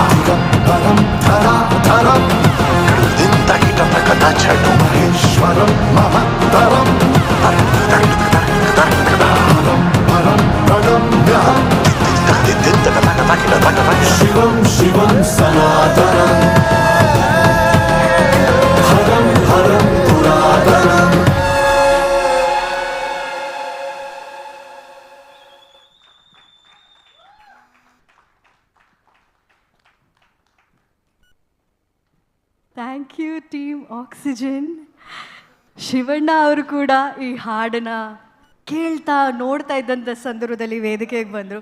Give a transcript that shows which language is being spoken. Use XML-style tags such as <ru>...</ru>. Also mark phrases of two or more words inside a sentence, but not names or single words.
<sa>धरं धराधरं दिन्तहितप्रकटचटु महेश्वरं महत्तरं शिवं शिवं सनातनं हरं हरं पुरातनम्.</sa> <en>Thank you team Oxygen.</en> <kn>ಶಿವಣ್ಣ ಅವರು ಕೂಡ ಈ ಹಾಡನ್ನ ಕೇಳ್ತಾ ನೋಡ್ತಾ ಇದ್ದಂಥ ಸಂದರ್ಭದಲ್ಲಿ ವೇದಿಕೆಗೆ ಬಂದರು.</kn>